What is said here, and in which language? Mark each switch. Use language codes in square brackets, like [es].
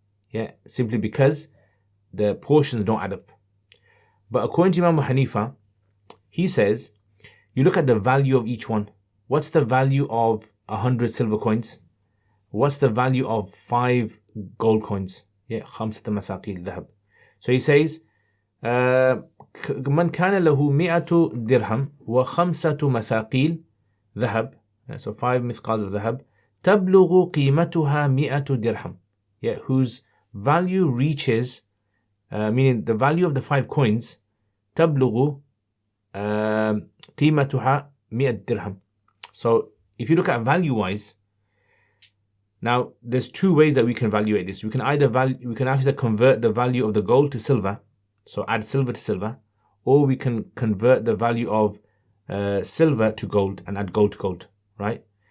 [en] Yeah, simply because the portions don't add up. But according to Imam Hanifa, he says you look at the value of each one. What's the value of 100 silver coins? What's the value of 5 gold coins? Yeah, [ar] خمسة مثاقيل ذهب. [en] So he says, [ar] من كان له 100 درهم وخمسة مثاقيل ذهب. [en] So 5 mithqals of ذهب. [ar] تبلغ قيمتها 100 درهم. [en] Yeah, whose value reaches, meaning the value of the 5 coins, [ar] تبلغ قيمتها 100 درهم. [en] So if you look at value-wise, now there's two ways that we can evaluate this. We can actually convert the value of the gold to silver, so add silver to silver, or we can convert the value of silver to gold and add gold to gold, right?